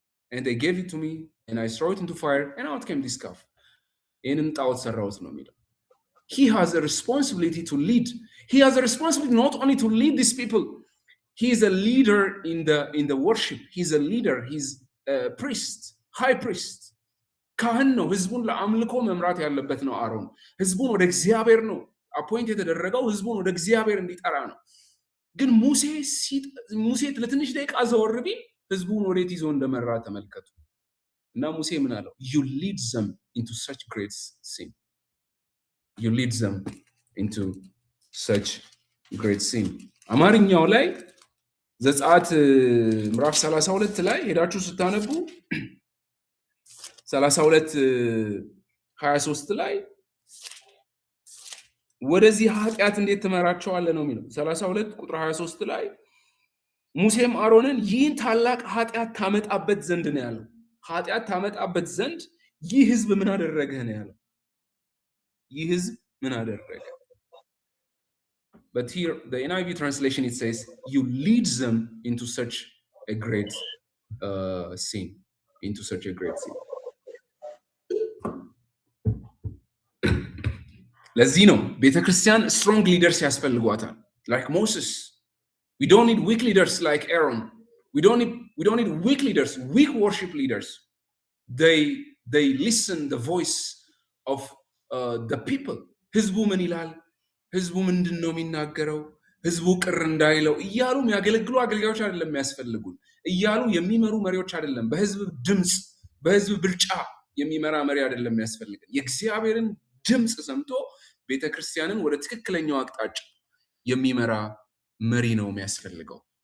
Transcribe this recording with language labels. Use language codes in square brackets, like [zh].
[en] And they gave it to me, and I threw it into fire, and out came this calf. He has a responsibility to lead. He has a responsibility not only to lead these people. He is a leader in the worship. He's a leader. He's a priest, high priest. [am] ካህን ነው። ህዝቡን ለአምልኮ መምራት ያለበት ነው። አሮን ህዝቡን ወደ እግዚአብሔር ነው አፖይንት የተደረገው፣ ህዝቡን ወደ እግዚአብሔር እንዲጠራ ነው። ግን ሙሴ ለትንሽ ደቂቃ ዘወር ቢል ህዝቡን ወዴት ይዞ እንደመራ ተመልከቱ። እና ሙሴ ምን አለው? [en] you lead them into such great sin. You lead them into such great sin. [am] አማርኛው ላይ ዘጸአት ምዕራፍ 32 ላይ ሄዳችሁ ስታነቡ 32:23 ላይ ወደዚህ ኃጢአት እንዴት ትመራቸዋለህ ነው የሚለው። 32:23 ላይ ሙሴም አሮንን ይህን ታላቅ ኃጢአት ታመጣበት ዘንድ ነው ያለው። ኃጢአት ታመጣበት ዘንድ ይህ ህዝብ ምን አደረገ ነው ያለው። ይህ ህዝብ ምን አደረገ? [en] But here, the NIV translation, it says, you lead them into such a great sin. Into such a great sin. [am] ለዚህ ነው ቤተክርስቲያን [en] strong leaders [am] ያስፈልጓታል. [en] Like Moses. We don't need weak leaders like Aaron. We don't need weak leaders, weak worship leaders. They listen the voice of the people. [am] ህዝቡ ምን ይላል? ህዝቡ ምንድነው የሚናገረው? ህዝቡ ቅር እንዳይለው እያሉ የሚያገለግሉ አገልጋዮች አይደለም የሚያስፈልጉን። እያሉ የሚመሩ መሪዎች አይደለም። በህዝብ ድምጽ፣ በህዝብ ብልጫ የሚመራ መሪ አይደለም የሚያስፈልገን። የእግዚአብሔርን ድምጽ ሰምቶ ቤተክርስቲያንን ወደ ትክክለኛው አቅጣጫ የሚመራ መሪ ነው የሚያስፈልገው።